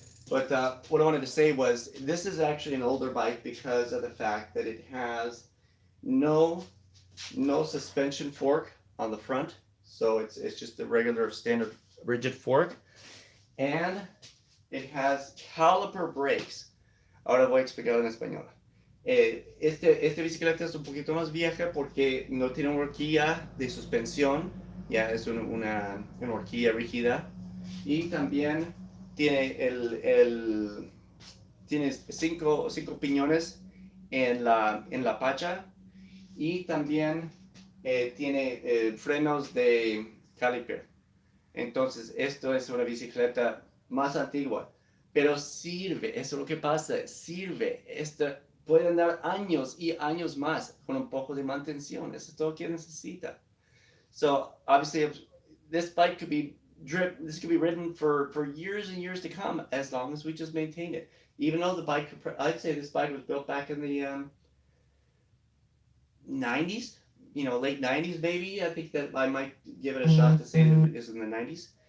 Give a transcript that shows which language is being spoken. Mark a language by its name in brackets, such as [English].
[English] But what I wanted to say was this is actually an older bike because of the fact that it has no no suspension fork on the front, so it's just a regular standard rigid fork, and it has caliper brakes. [Spanish] Ahora voy a explicarlo en español. Este bicicleta es un poquito más vieja porque no tiene una horquilla de suspensión, ya es una horquilla rígida, y también tiene tiene cinco piñones en la pacha, y también tiene frenos de caliper. Entonces, esto es una bicicleta más antigua, pero sirve, eso es lo que pasa, sirve. Esta puede andar años y años más con un poco de mantención, eso es todo que necesita. [English] So, obviously, this bike could be this could be ridden for years and years to come as long as we just maintain it. Even though the bike, I'd say this bike was built back in the 90s, late 90s maybe. I think that I might give it a shot to say that it is in the 90s.